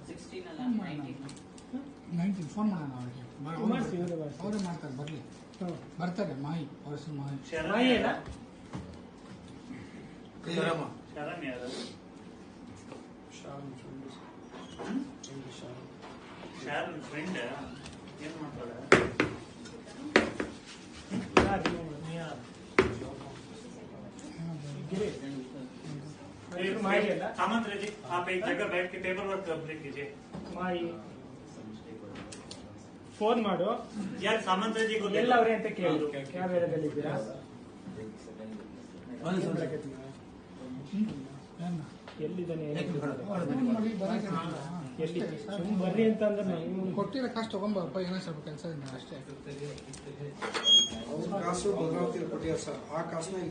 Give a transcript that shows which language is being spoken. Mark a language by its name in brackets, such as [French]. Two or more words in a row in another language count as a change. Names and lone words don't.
[Kannada] 19 ಫೋನ್ ಮಾಡೋಣ ಅವರಿಗೆ. ಅವರೇ ಮಾಡ್ತಾರೆ, ಬರ್ಲಿ ಬರ್ತಾರೆ. ಮಾಹಿ ಅವ್ರ ಹೆಸರು ಮಾಹಿ. ಶರಣ್ ಯಾರು? ಶಾರನ್ ಫ್ರೆಂಡ್ ಏನ್ ಮಾಡ್ತಾಳೆ? [Hindi] सामंत जी आप एक जगह बैठ के [English] paper work complete [Hindi] कीजिए. [Kannada] ಮಾಯಿ ಫೋನ್ ಮಾಡು [Hindi] यार सामंत जी को [Kannada] ಎಲ್ಲ ಅವರೇ ಅಂತ ಕೇಳು. ಯಾವ ಏರಿಯಾದಲ್ಲಿ ಇದ್ದೀರಾ? ಎಲ್ಲಿದ್ದಾನೆ ಎಲ್ಲಿ ಬರ್ರಿ ಅಂತ ಅಂದ್ರೆ ಕೊಟ್ಟಿರೋ ಕಾಸು ತಗೊಂಬಪ್ಪ, ಏನೋ ಸ್ವಲ್ಪ ಕೆಲಸ ಇದೆ ಅಷ್ಟೇ. ಕಾಸು ಭದ್ರಾವತಿ ಕೊಟ್ಟಿದ್ದಾರೆ ಸರ್, ಆ ಕಾಸನ್ನ ಇಲ್ಲಿ